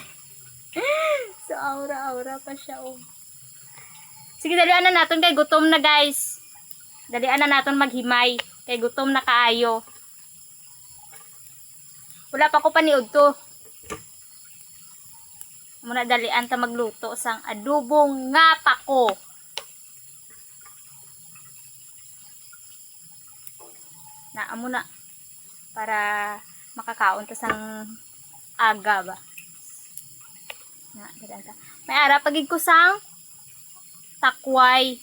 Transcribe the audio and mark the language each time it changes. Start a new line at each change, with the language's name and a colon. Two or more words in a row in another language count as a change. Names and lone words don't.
Hiligaynon: So aura pa siya oh. Sige dalian na naton kay gutom na guys. Dalian na naton maghimay kay gutom na kaayo. Wala pa ko paniod to. Muna dalian ta magluto sang adobong nga pako. Amo na para makakaon ta sang aga ba. Dalian ta. May ara pagig ko sang takway.